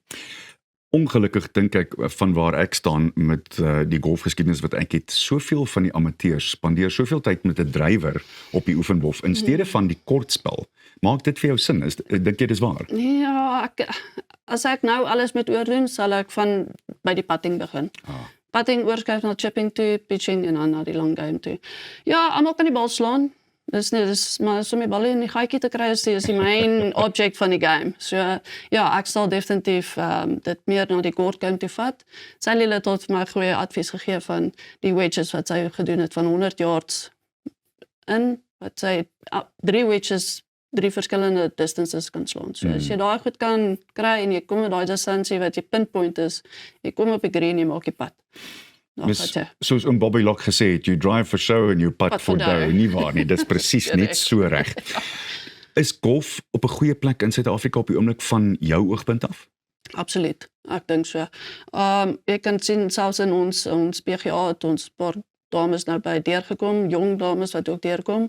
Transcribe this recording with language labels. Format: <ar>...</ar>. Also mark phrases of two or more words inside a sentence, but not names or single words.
<af>Ongelukkig dink ek van waar ek staan met die golfgeskiedenis wat ek het, soveel van die amateurs spandeer soveel tyd met 'n drywer op die oefenhof in steede van die kortspel. Maak dit vir jou sin? Dink jy dis waar? Ja, as ek nou alles moet oordoen, sal ek van by die putting begin. Putting oorskuif na chipping toe, pitching en dan na die</af> <en>long game</en> <af>toe. Ja, almal kan die bal slaan. Dis maar so my bal in die gaatjie te kry is die</af> <en>main object</en> <af>van die game. So ja, ek sal definitief dit meer na die kort game toe vat. Sy het tot vir my goeie advies gegee van die wedges wat sy gedoen het van 100</af> <en>yards in,</en> <af>wat sy 3 wedges 3 verskillende distances kan slaan. So as jy daai goed kan kry en jy kom met daai distansie wat jy pinpoint is, jy kom op die green, jy maak die pad. Soos Bobby Locke gesê het,</af> <en>you drive for show and you putt for dough.</en> <af>Nie waar nie, dis presies net so reg. Is golf op 'n goeie plek in Suid-Afrika op die oomblik van jou oogpunt af? Absoluut, ek dink so. Jy kan sien selfs in ons PGA het ons paar dames nou by deurgekom, jong dames wat ook deurkom.</af>